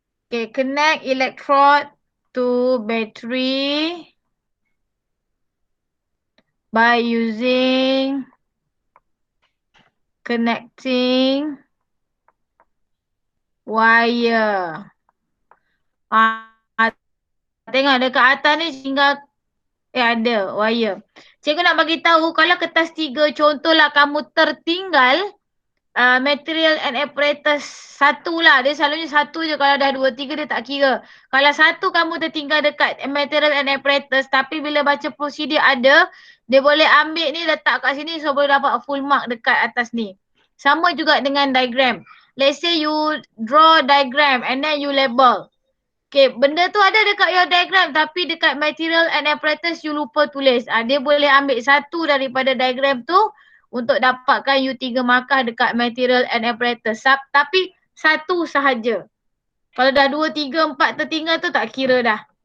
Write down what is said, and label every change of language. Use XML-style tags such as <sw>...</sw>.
<en>Okay, connect electrode to battery by using connecting wire.</en> <ms>Tengok dekat atas ni tinggal ada wire. Cikgu nak bagi tahu kalau kertas 3 contohlah kamu tertinggal material and apparatus 1 lah. Dia selalunya 1 je, kalau dah 2, 3 dia tak kira. Kalau 1 kamu tertinggal dekat material and apparatus tapi bila baca prosedur ada, dia boleh ambil ni letak kat sini so boleh dapat full mark dekat atas ni. Sama juga dengan diagram.</ms> <en>Let's say you draw diagram and then you label.</en> <ms>Okay, benda tu ada dekat your diagram tapi dekat material and apparatus you lupa tulis. Dia boleh ambil 1 daripada diagram tu untuk dapatkan you 3 markah dekat material and apparatus. Tapi 1 sahaja. Kalau dah 2, 3, 4 tertinggal tu tak kira dah.</ms>